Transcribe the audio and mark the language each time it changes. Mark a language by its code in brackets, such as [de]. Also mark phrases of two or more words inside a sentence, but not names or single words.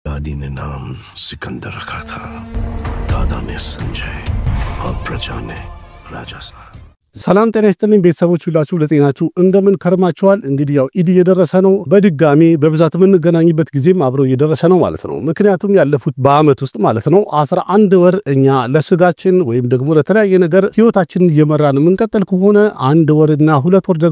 [hi] दादी ने नाम सिकंदर रखा था, दादा ने संजय और प्रजा ने राजा साहब। [am] ሰላም ጤና ይስጥልኝ ቤተሰቦች ሁላችሁ ለጤናችሁ እንደምን ከርማችኋል? እንግዲህ ያው ኢድ እየደረሰ ነው። በድጋሚ በብዛት የምንገናኝበት ጊዜም አብሮ እየደረሰ ነው ማለት ነው። ምክንያቱም ያለፉት በአመት ውስጥ ማለት ነው 11 ወር እኛ ለስጋችን ወይም ደግሞ ለተለያየ ነገር ህይወታችንን እየመራን የምንቀጥል ከሆነ 1 ወርና 2 ወር